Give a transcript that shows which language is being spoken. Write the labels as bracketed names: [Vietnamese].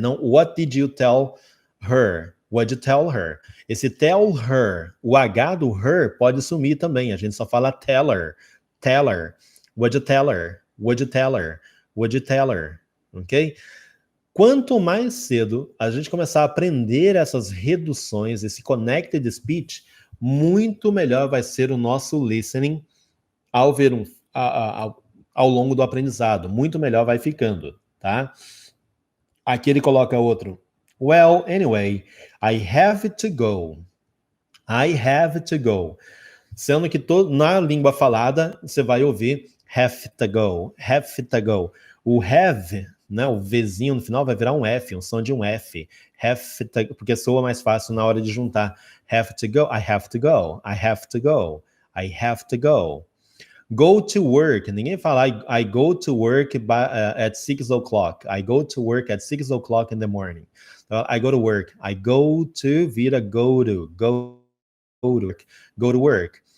[English] Não, what did you tell her? What you tell her? [Portuguese] Esse [English] tell her, [Portuguese] o H do her pode sumir também. A gente só fala teller. [English] Teller. What you tell her? What you tell her? What you tell her? Ok? [Portuguese] Quanto mais cedo a gente começar a aprender essas reduções, esse connected speech, muito melhor vai ser o nosso listening ao ver ao longo do aprendizado. Muito melhor vai ficando, tá? Aqui ele coloca outro. [English] Well, anyway, I have to go. I have to go. [Portuguese] Sendo que na língua falada, você vai ouvir [English] have to go, have to go. [Portuguese] O have, né, o Vzinho no final vai virar um F, um som de um F. [English] Have to, [Portuguese] porque soa mais fácil na hora de juntar. [English] Have to go, I have to go, I have to go, I have to go. Go to work. [Portuguese] Ninguém fala [English] I go to work at 6 o'clock. I go to work at 6 o'clock in the morning. I go to work. I go to vira go to work. Go to work.